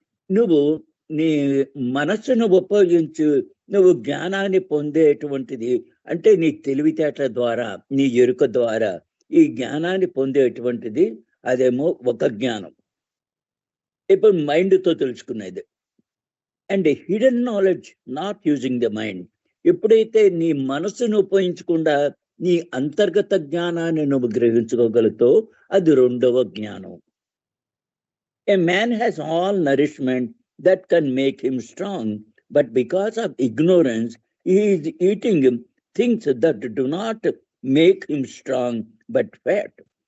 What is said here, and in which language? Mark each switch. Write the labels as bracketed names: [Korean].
[Telugu] నువ్వు నీ మనస్సును ఉపయోగించు నువ్వు జ్ఞానాన్ని పొందేటువంటిది అంటే నీ తెలివితేటల ద్వారా, నీ ఎరుక ద్వారా ఈ జ్ఞానాన్ని పొందేటువంటిది అదేమో ఒక జ్ఞానం. ఇప్పుడు మైండ్తో తెలుసుకునేది. [English] And hidden knowledge not using the mind. [Telugu] ఎప్పుడైతే నీ మనసును ఉపయోగించకుండా నీ అంతర్గత జ్ఞానాన్ని నువ్వు గ్రహించుకోగలుగుతావు, అది 2వ జ్ఞానం. [English] A man has all nourishment that can make him strong, but because of ignorance he is eating things that do not make him strong but fat.